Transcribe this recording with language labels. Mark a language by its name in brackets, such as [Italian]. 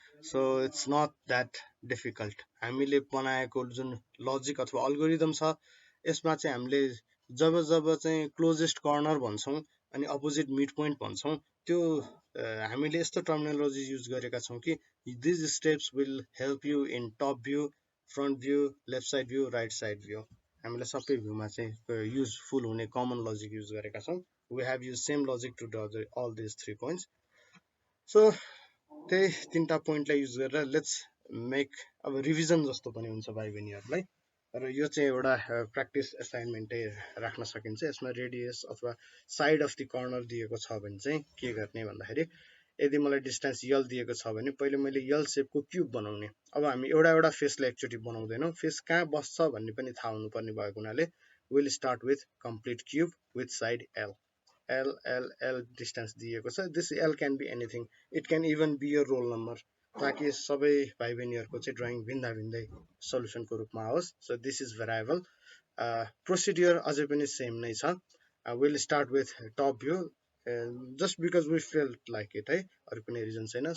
[English] So it's not that difficult. [Nepali] हामीले बनाएको जुन लजिक अथवा अल्गोरिदम छ यसमा चाहिँ हामीले जब जब चाहिँ क्लोजेस्ट कर्नर भन्छौँ अनि अपोजिट मिड पोइन्ट भन्छौँ त्यो हामीले यस्तो टर्मिनोलोजी युज गरेका छौँ कि [English] these steps will help you in top view, front view, left side view, [Nepali] right side view. हामीले सबै भ्यूमा चाहिँ युजफुल हुने कमन लजिक युज गरेका छौँ। [English] We have used same logic to draw all these 3 points. [Nepali] So त्यही 3टा पोइन्टलाई use गरेर let's make अब revision जस्तो पनि हुन्छ भाइ बहिनीहरूलाई। र यो चाहिँ एउटा प्र्याक्टिस एसाइनमेन्टै राख्न सकिन्छ। यसमा रेडियस अथवा [English] side of the corner [Nepali] दिएको छ भने चाहिँ के गर्ने भन्दाखेरि यदि मलाई डिस्टेन्स यल दिएको छ भने पहिले मैले यल सेपको क्युब बनाउने। अब हामी एउटा एउटा फेसलाई एकचोटि बनाउँदैनौँ, फेस कहाँ बस्छ भन्ने पनि थाहा हुनुपर्ने भएको हुनाले [English] Will start with complete cube with side L. [Nepali] L L L distance दिएको छ। [English] this L can be anything, it can even be your roll number, [Nepali] ताकि सबै भाइ बहिनीहरूको चाहिँ ड्रइङ भिन्दा भिन्दै सल्युसनको रूपमा आओस्। [English] So this is variable. [Nepali] Procedure अझै पनि सेम नै छ। [English] will start with top view just because we felt like it है, [Nepali] अरू कुनै रिजन छैन।